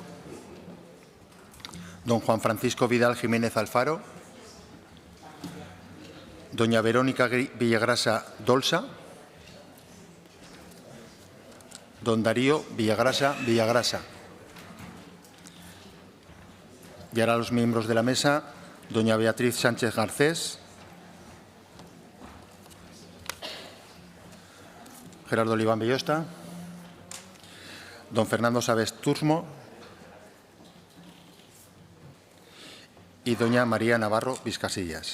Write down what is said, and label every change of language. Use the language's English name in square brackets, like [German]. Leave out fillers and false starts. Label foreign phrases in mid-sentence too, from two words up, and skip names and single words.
[Spanish] don Juan Francisco Vidal Jiménez Alfaro, doña Verónica Villagrasa Dolsa, don Darío Villagrasa Villagrasa. Y ahora los miembros de la mesa, doña Beatriz Sánchez Garcés, Gerardo Oliván Bellosta, don Fernando Sabes Tursmo y doña María Navarro Vizcasillas.